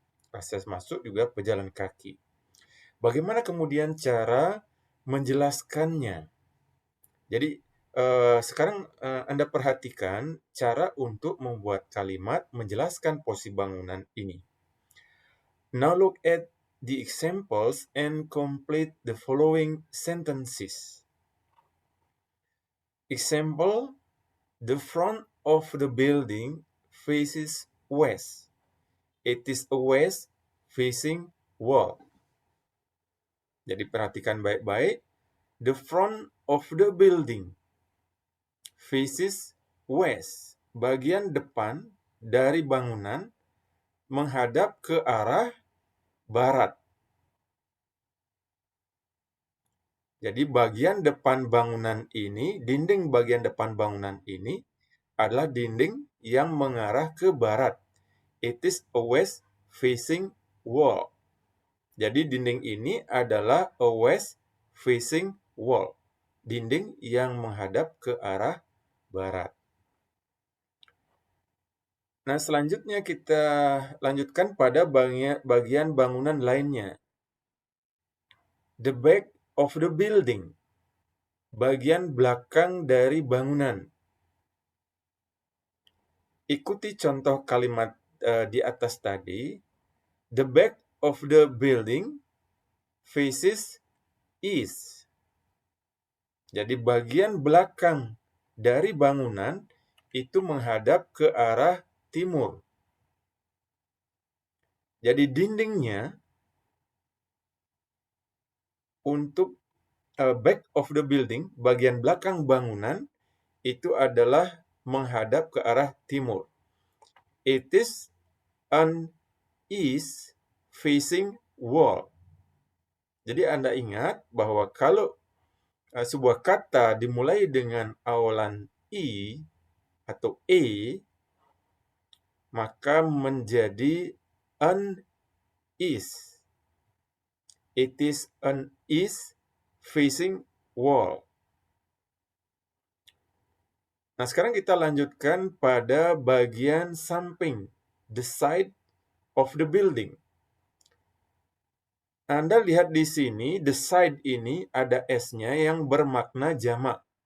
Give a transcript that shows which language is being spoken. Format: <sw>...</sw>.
<id>Akses masuk juga pejalan kaki. Bagaimana kemudian cara menjelaskannya? Jadi sekarang Anda perhatikan cara untuk membuat kalimat menjelaskan posisi bangunan ini.</id> <en>Now look at the examples and complete the following sentences. Example, the front of the building faces west. It is a west-facing wall.</en> <id>Jadi perhatikan baik-baik.</id> <en>The front of the building faces west.</en> <id>Bagian depan dari bangunan menghadap ke arah barat. Jadi bagian depan bangunan ini, dinding bagian depan bangunan ini adalah dinding yang mengarah ke barat.</id> <en>It is a west-facing wall.</en> <id>Jadi dinding ini adalah</id> <en>a west-facing wall.</en> <id>Dinding yang menghadap ke arah barat. Nah, selanjutnya kita lanjutkan pada bagian bangunan lainnya.</id> <en>The back of the building.</en> <id>Bagian belakang dari bangunan. Ikuti contoh kalimat di atas tadi.</id> <en>The back of the building faces east.</en> <id>Jadi bagian belakang dari bangunan itu menghadap ke arah timur. Jadi dindingnya untuk</id> <en>back of the building,</en> <id>bagian belakang bangunan, itu adalah menghadap ke arah timur.</id> <en>It is an east-facing wall.</en> <id>Jadi Anda ingat bahwa kalau sebuah kata dimulai dengan awalan I atau E, maka menjadi</id> <en>an east. It is an east-facing wall.</en> <id>Nah, sekarang kita lanjutkan pada bagian samping,</id> <en>the side of the building.</en> <id>Anda lihat di sini, the side ini ada S-nya yang bermakna jamak.</id>